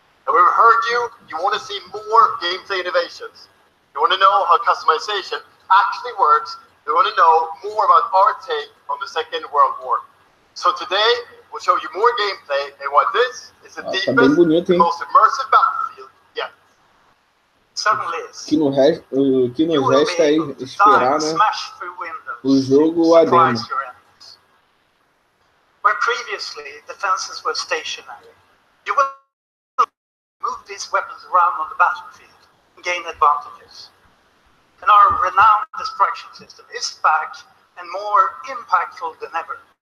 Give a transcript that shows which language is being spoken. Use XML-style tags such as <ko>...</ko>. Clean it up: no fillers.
<en>And we've heard you want to see more gameplay innovations. You want to know how customization actually works. You want to know more about our take on the Second World War. So today, we'll show you more gameplay and why this is the deepest, most immersive Battlefield yet. Certainly is.</en> <pt>O que nos resta é esperar, né, o jogo a demo.</pt> <en>Where previously defenses were stationary, you will move these weapons around on the battlefield and gain advantages. And our renowned destruction system is back and more impactful than ever.</en>